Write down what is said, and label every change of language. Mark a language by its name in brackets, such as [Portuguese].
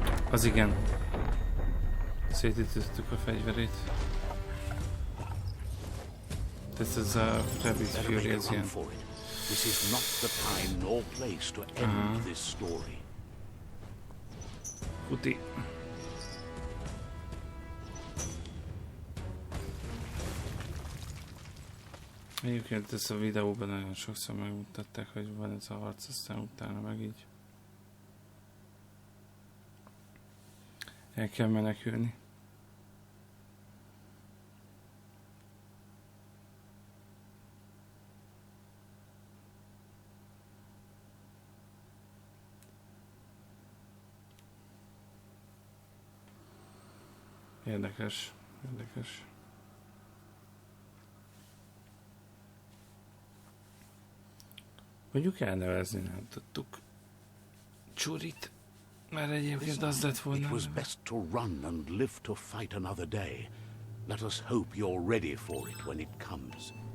[Hungarian] Az igen. Szétütöttük a fegyverét. Ez a Rabbit Fury, ez ilyen. [English] This is not the time nor place to end this story. [Hungarian] Futi. Egyébként ezt a videóban nagyon sokszor megmutatták, hogy van ez a harc, aztán utána meg így el kell menekülni. Érdekes, érdekes. Mondjuk elnevezni nem tudtuk Csurit, mert egyébként az lett volna. [English] It was best to run and live to fight another day. Let us hope you're ready for it when it comes.